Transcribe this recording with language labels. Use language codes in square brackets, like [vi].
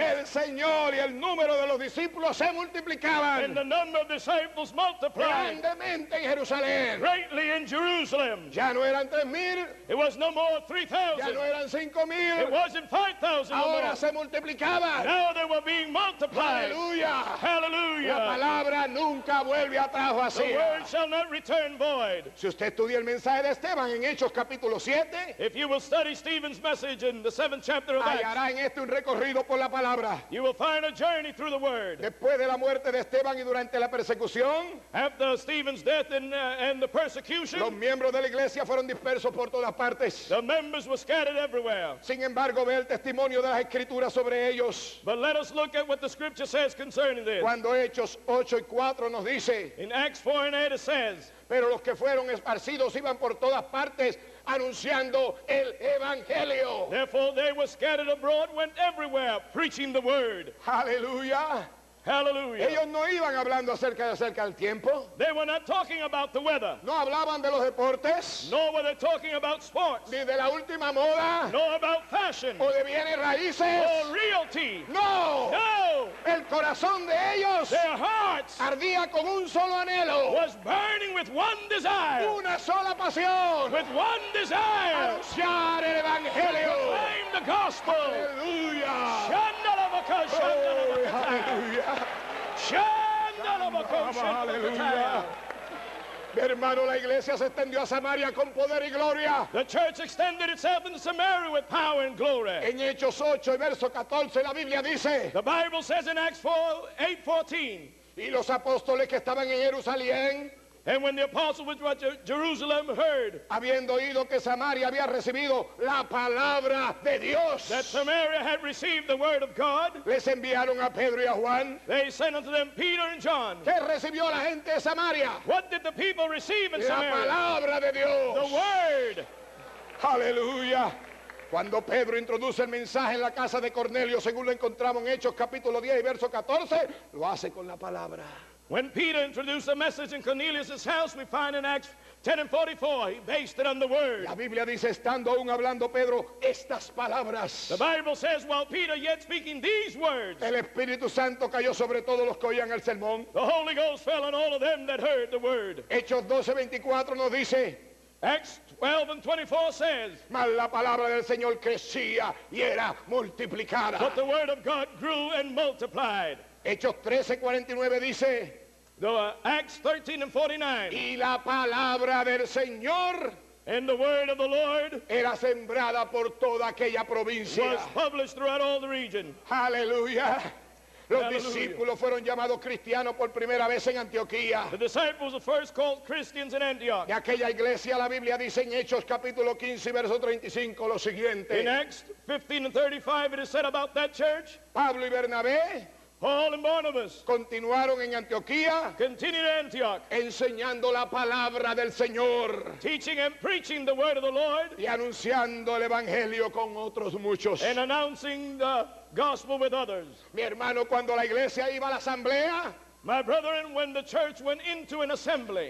[es] del Señor y el número de los discípulos se [en] and [es] multiplicaban [en] the number of disciples multiplied [es] grandemente en Jerusalén. [en] greatly in Jerusalem. [es] Ya no eran 3,000, [en] It was no more [es] ya [en] 3,000. [es] no eran [en] It [es] 5,000, [en] wasn't 5,000 no [es] ahora [en] more. [es] se multiplicaban. [en] Now they were being multiplied. [es] Aleluya. La [en] Hallelujah. [es] palabra nunca vuelve atrás [en] The [es] vacía. [en] word shall not return void. [es] Si usted estudia el mensaje de Esteban en Hechos capítulo 7, [en] If you will study Stephen's message in the 7th chapter of Acts, [es] hallará en este un recorrido por la palabra. [en] you will find a journey through the word. [es] Después de la muerte de Esteban y durante la persecución, [en] After Stephen's death and the [es] los [en] persecution, [es] miembros de la iglesia fueron dispersos por todas partes. [en] the members were scattered everywhere. [es] Sin embargo, ve el testimonio de las escrituras sobre ellos. [en] But let us look at what the scripture says concerning this. [es] Cuando Hechos 8:4 nos dice, [en] In Acts 4:8 it says, [es] pero los que fueron esparcidos iban por todas partes anunciando el evangelio. [en] therefore they were scattered abroad, went everywhere, preaching the word. [es] Aleluya. [en] Hallelujah. [es] Ellos no iban hablando acerca del tiempo, [en] They were not talking about the weather, [es] no hablaban de los deportes, [en] nor were they talking about sports, [es] ni de la última moda, [en] nor about fashion, [es] o de bienes raíces. [en] or realty. [es] No, [en] No! [es] el corazón de ellos [en] Their hearts [es] ardía con un solo anhelo, [en] was burning with one desire, [es] una sola pasión, [en] with one desire. [es] anunciar el evangelio. [en] Proclaim the gospel. [es] Aleluya. Shandalavaka, Oh, shandalavaka, aleluya. shandalavaka, Aleluya. shandalavaka. Mi hermano, la iglesia se extendió a Samaria con poder y gloria. [en] The church extended itself into Samaria with power and glory. [es] En Hechos 8 y verso 14 la Biblia dice, [en] The Bible says in Acts 8:14, [es] y los apóstoles que estaban en Jerusalén, [en] and when the apostles which were at Jerusalem heard [es] habiendo oído que Samaria había recibido la palabra de Dios, [en] that Samaria had received the word of God, [es] les enviaron a Pedro y a Juan. [en] they sent unto them Peter and John. [es] ¿Qué recibió la gente de Samaria? [en] What did the people receive in [es] La [en] Samaria? [es] palabra de [en] The [es] Dios. [en] word. [es] Aleluya. Cuando Pedro introduce el mensaje en la casa de Cornelio, según lo encontramos en Hechos capítulo 10 y verso 14, lo hace con la palabra. [en] When Peter introduced the message in Cornelius' house, we find in Acts 10 and 44, he based it on the word. [es] La Biblia dice, estando aún hablando Pedro estas palabras, [en] The Bible says, while Peter yet speaking these words, [es] el Espíritu Santo cayó sobre todos los que oían el sermón. [en] the Holy Ghost fell on all of them that heard the word. [es] Hechos 12:24 nos dice, [en] Acts 12 and 24 says, [es] mas la palabra del Señor crecía y era multiplicada. [en] but the word of God grew and multiplied. [es] Hechos 13:49 dice, [en] Acts 13 and 49, [es] y la palabra del Señor [en] and the word of the Lord [es] era sembrada por toda aquella provincia. [en] was published throughout all the region. [es] Aleluya. Los Aleluya. discípulos fueron llamados cristianos por primera vez en Antioquía. [en] The disciples were first called Christians in Antioch. [es] De aquella iglesia la Biblia dice en Hechos capítulo 15 verso 35 lo [en] In [es] siguiente. [en] Acts 15 and 35, it is said about that church, [es] Pablo y Bernabé [en] Paul and Barnabas [es] continuaron en Antioquía [en] continued in Antioch, [es] enseñando la palabra del Señor [en] teaching and preaching the word of the Lord [es] y anunciando el evangelio con otros muchos. [en] and announcing the gospel with others. [es] Mi hermano, cuando la iglesia iba a la asamblea, [en] My brethren, when the church went into an assembly,